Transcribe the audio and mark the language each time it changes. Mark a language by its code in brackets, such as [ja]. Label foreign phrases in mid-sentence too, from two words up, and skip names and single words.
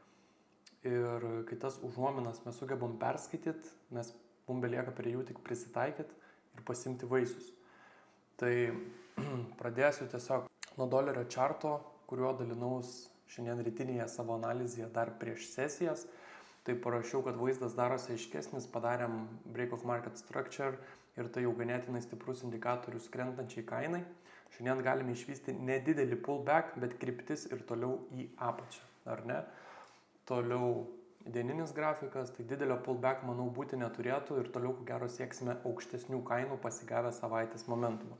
[lt] Ir kai tas užuominas mes sugebam perskaityti, mums belieka prie jų tik prisitaikyti ir pasimti vaisius. Tai pradėsiu tiesiog nuo dolerio čarto, kuriuo dalinaus šiandien rytinėje savo analizėje dar prieš sesijas. Tai parašiau, kad vaizdas darosi aiškesnis, padarėm [en] break of market structure [lt] ir tai jau ganėtinai stiprus indikatorius krentančiai kainai. Šiandien galime išvysti nedidelį pullback, bet kryptis ir toliau į apačią, ar ne? Toliau dieninis grafikas, tai didelio pullback, manau, būti neturėtų ir toliau, ko gero, sieksime aukštesnių kainų pasigavę savaitės momentumą.